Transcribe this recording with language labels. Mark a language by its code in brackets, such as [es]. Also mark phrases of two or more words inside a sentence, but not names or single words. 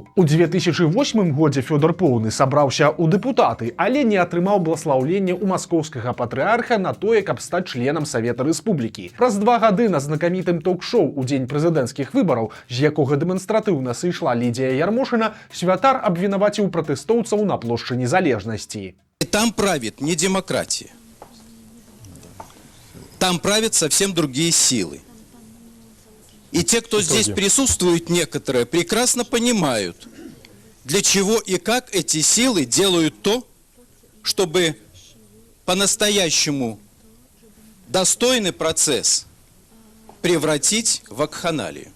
[be] У 2008 годзе Фёдор Поўны сабраўся ў дэпутаты, але не атрымаў бласлаўлення ў маскоўскага патрыарха на тое, каб стаць членам Савета Рэспублікі. Праз 2 гады на знакамітым ток-шоу у дзень прэзідэнцкіх выбараў, з якога дэманстратыўна сышла Лідія Ярмошына, святар абвінаваціў пратэстоўцаў на плошчы Незалежнасці. [ru] Там правит не демократия. Там правят совсем другие силы. И те, кто здесь присутствует, некоторые, прекрасно понимают, для чего и как эти силы делают то, чтобы по-настоящему достойный процесс превратить в вакханалию.